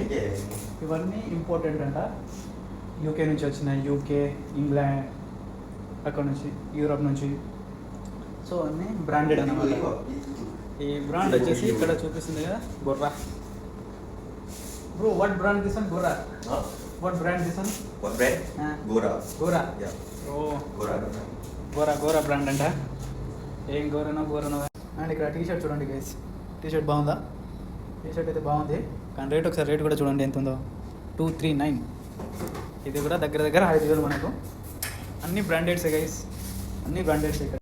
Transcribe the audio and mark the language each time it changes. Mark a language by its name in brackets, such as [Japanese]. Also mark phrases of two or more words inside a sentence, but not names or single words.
[Telugu] ఇవన్నీ ఇంపార్టెంట్ అంట, యూకే నుంచి వచ్చినాయి. యూకే, ఇంగ్లాండ్, అక్కడ నుంచి యూరోప్ నుంచి. సో అన్నీ బ్రాండెడ్ అన్నమాట. ఈ బ్రాండ్ వచ్చేసి ఇక్కడ చూపిస్తుంది కదా, గొర్రా. [English] Bro, what brand this one? గొర్రా. What brand this one? What brand? Gora. Gora. Yeah. Oh, Gora. [Telugu] Gora brand అంట. ఏం గోరనో అండ్ ఇక్కడ [English] T-shirt [Telugu] చూడండి గైస్. [English] T-shirt [Telugu] బాగుందా? [English] T-shirt [Telugu] అయితే బాగుంది, కానీ రేట్ ఒకసారి రేట్ కూడా చూడండి ఎంత ఉందో. 239. ఇది కూడా దగ్గర దగ్గర 5000 మనకు. అన్ని బ్రాండెడ్సే గైస్, అన్ని బ్రాండెడ్స్ ఇక్కడ.